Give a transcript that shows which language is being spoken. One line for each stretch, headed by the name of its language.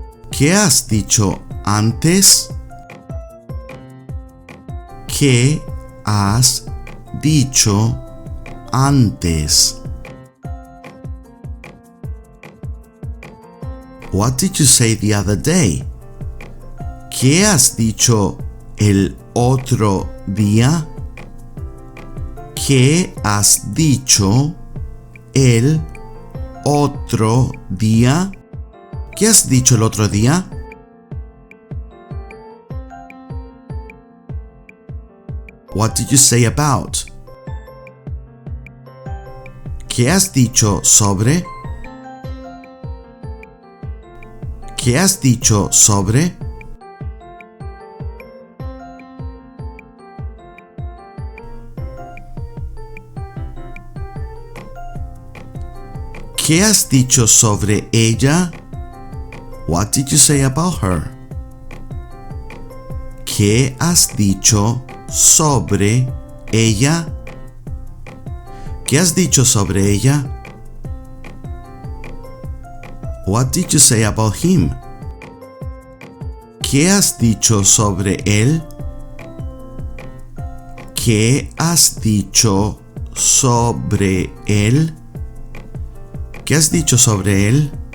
Spanish: ¿Qué has dicho antes? ¿Qué has dicho antes?
English: What did you say the other day?
Spanish: ¿Qué has dicho el otro día? ¿Qué has dicho el otro día? ¿Qué has dicho el otro día?
English: What did you say about?
Spanish: ¿Qué has dicho sobre? ¿Qué has dicho sobre? ¿Qué has dicho sobre ella?
English: What did you say about her?
Spanish: ¿Qué has dicho sobre ella? ¿Qué has dicho sobre ella?
English: What did you say about him?
Spanish: ¿Qué has dicho sobre él? ¿Qué has dicho sobre él? ¿Qué has dicho sobre él?